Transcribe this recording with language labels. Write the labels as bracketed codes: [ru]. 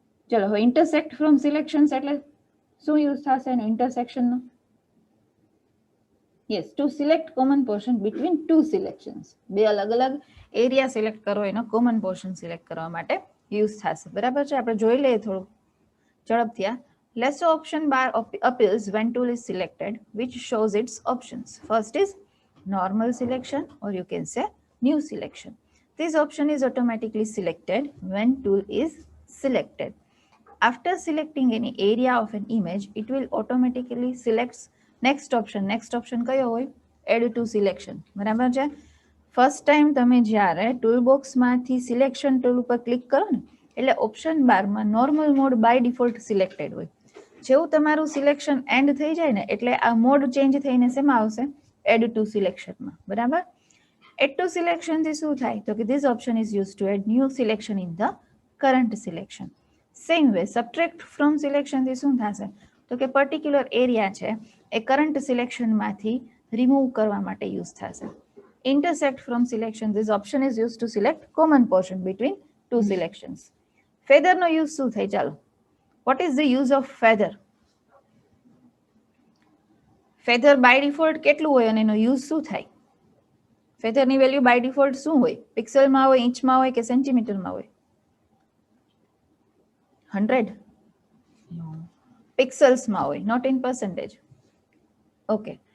[gu] ચલો હવે intersect from selections એટલે શું યુઝ થશે એનો ઇન્ટરસેક્શનનો? [en] Yes, to select common portion between two selections. [gu] બે અલગ અલગ એરિયા સિલેક્ટ કરો એનો કોમન પોર્શન સિલેક્ટ કરવા માટે યુઝ થશે. બરાબર છે. આપણે જોઈ લઈએ થોડું ઝડપથી. [en] Lasso option bar appears when tool is selected, which shows its options. First is normal selection, or you can say new selection. This option is automatically selected when tool is selected. After selecting any area of an image, it will automatically select next option. Next option [gu] કયો હોય? [en] Add to selection. [gu] બરાબર છે. First time તમે જ્યારે tool બોક્સમાંથી selection tool ઉપર click કરો ને એટલે ઓપ્શન બારમાં normal mode by default selected હોય. જેવું તમારું સિલેક્શન એન્ડ થઈ જાય ને એટલે આ મોડ ચેન્જ થઈને શેમાં આવશે? Add to સિલેક્શનમાં. બરાબર. એડ ટુ સિલેક્શન થી શું થાય? તો કે [en] This option is use to add new selection in the current selection. [gu] Same way subtract from selection થી શું થશે? તો કે પર્ટિક્યુલર એરિયા છે એ કરંટ સિલેક્શનમાંથી રિમૂવ કરવા માટે યુઝ થશે. [en] Intersect from selection, this option is use to select common portion between two selections. [gu] ફેધરનો use શું થાય? [en] ચાલો, what is the use of feather? [gu] feather by default કેટલું હોય અને એનો યુઝ શું થાય? feather ની વેલ્યુ બાય ડિફોલ્ટ શું હોય? પિક્સલમાં હોય, ઇંચમાં હોય કે સેન્ટીમીટરમાં હોય? 100 પિક્સલ્સમાં હોય, [en] Not in percentage. [gu] ઓકે.